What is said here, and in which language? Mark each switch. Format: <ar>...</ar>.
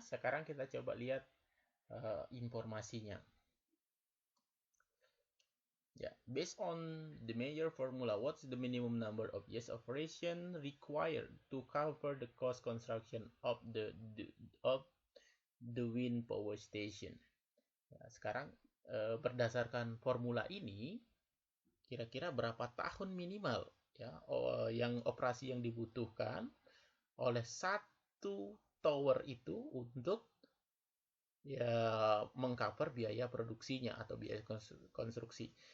<id>Sekarang kita coba lihat informasinya.</id> <en>Yeah, based on the Mayer formula, what's the minimum number of years operation required to cover the cost construction of the wind power station?</en> <id>Ya, sekarang berdasarkan formula ini, kira-kira berapa tahun minimal ya yang operasi yang dibutuhkan oleh satu tower itu untuk ya mengcover biaya produksinya atau biaya konstruksi.</id>